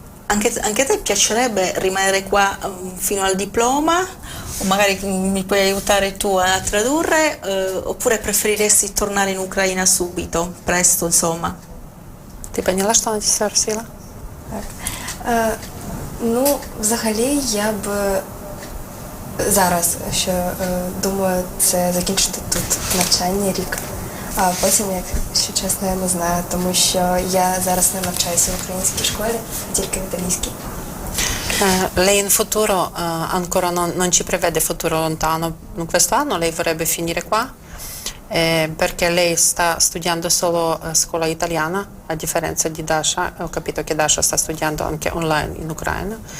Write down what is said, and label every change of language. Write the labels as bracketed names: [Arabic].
[Italian] Anche a te piacerebbe rimanere qua fino al diploma? O magari mi puoi aiutare tu a tradurre? Oppure preferiresti tornare in Ucraina subito, presto, insomma? [Ukrainian] Ти поняла, що вона спросила? Ну, взагалі, я б зараз, що думаю, це закінчити тут навчання рік. А потім, якщо чесно, я не знаю, тому що я зараз не навчаюся в українській школі, а тільки в італійській. [Italian] Lei in futuro ancora non ci prevede futuro lontano. In questo anno lei vorrebbe finire qua perché lei sta studiando solo scuola italiana, a differenza di Dasha. Ho capito che Dasha sta studiando anche online in Ucraina.